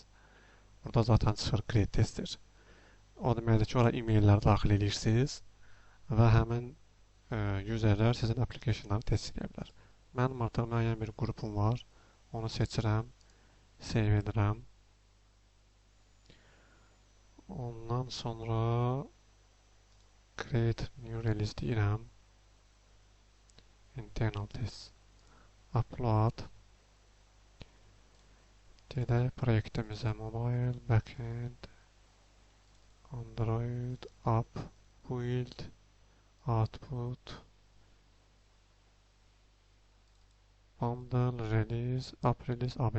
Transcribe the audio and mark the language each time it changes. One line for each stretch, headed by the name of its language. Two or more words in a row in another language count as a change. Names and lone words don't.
Azerbaijani: Burada zaten çıxır
English: create tester.
Azerbaijani: O deməkdir ki, ora e-maillər daxil edirsiniz və həmin userlər sizin applicationları test edə bilər. Mənim artıq müəyyən bir qrupum var. Onu seçirəm, save edirəm. Ondan sonra
English: create new release
Azerbaijani: deyirəm.
English: Internal test. Upload.
Azerbaijani: Gedək proyektimizə mobile, backend, Android, app, build, output, bundle, release, app release, app.